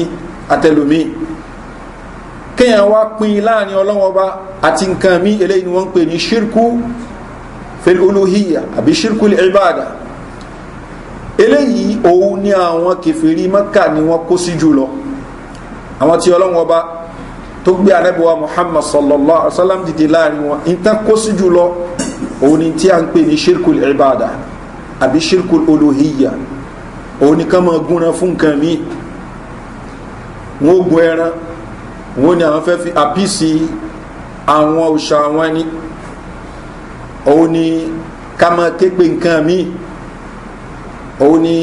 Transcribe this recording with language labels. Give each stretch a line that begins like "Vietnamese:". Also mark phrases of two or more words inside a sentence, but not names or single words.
Yoruba: àtẹlòmí kéèyàn wá pín láàrin ọlọ́run ọba àti nǹkan mí eléyìí ni wọ́n ń pè ní ṣírkù
Arabic: في الألوهية
Yoruba: àbí ṣírkù ibada eléyìí òun ni àwọn kèfèrí Mákà ni wọ́n kó sí jùlọ àwọn tí ọlọ́run ọba tó gbé anábíwá Muhammad
Arabic: صلى الله عليه وسلم
Yoruba: dìde láàrin wọn ìtàn kó sí jùlọ òun ni tí a ń pè ní ṣírkù ibada àbí ṣírkù uluhiyya òun ni ká máa gúnra fún nǹkan mi wọ́n gun ẹran wọ́n ni àwọn fẹ́ fi àpíìsì àwọn òṣà wọn ni òun ni ká máa képe nǹkan mi òun ni